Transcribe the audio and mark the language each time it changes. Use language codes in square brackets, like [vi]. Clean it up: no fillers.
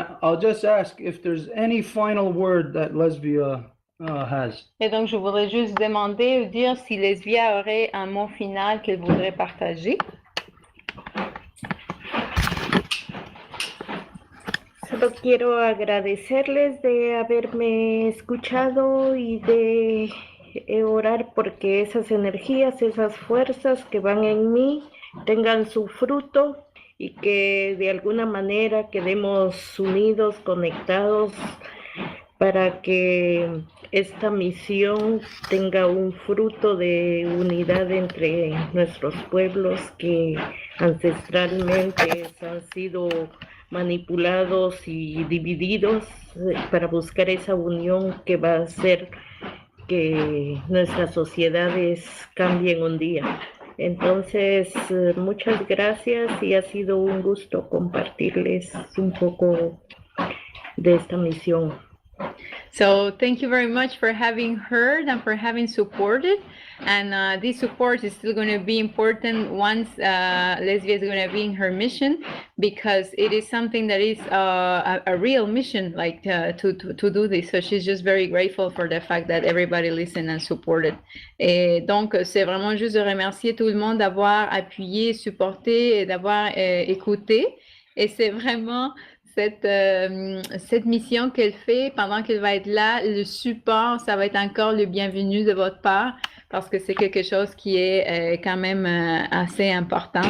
[en] I'll just ask if there's any final word that Lesbia has. [fr] Et donc je voudrais juste demander ou dire si Lesbia aurait un mot final qu'elle voudrait partager. [es] Solo quiero agradecerles de haberme escuchado y de orar porque esas energías, esas fuerzas que van en mí tengan su fruto y que de alguna manera quedemos unidos, conectados para que esta misión tenga un fruto de unidad entre nuestros pueblos que ancestralmente han sido manipulados y divididos para buscar esa unión que va a hacer que nuestras sociedades cambien un día. Entonces, muchas gracias y ha sido un gusto compartirles un poco de esta misión. [en] So thank you very much for having heard and for having supported. And this support is still going to be important once Lesbia is going to be in her mission, because it is something that is a real mission, like to do this. So she's just very grateful for the fact that everybody listened and supported. [fr] Et donc, c'est vraiment juste de remercier tout le monde d'avoir appuyé, supporté et d'avoir écouté. Et c'est vraiment cette mission qu'elle fait pendant qu'elle va être là, le support, ça va être encore le bienvenu de votre part, parce que c'est quelque chose qui est quand même assez important.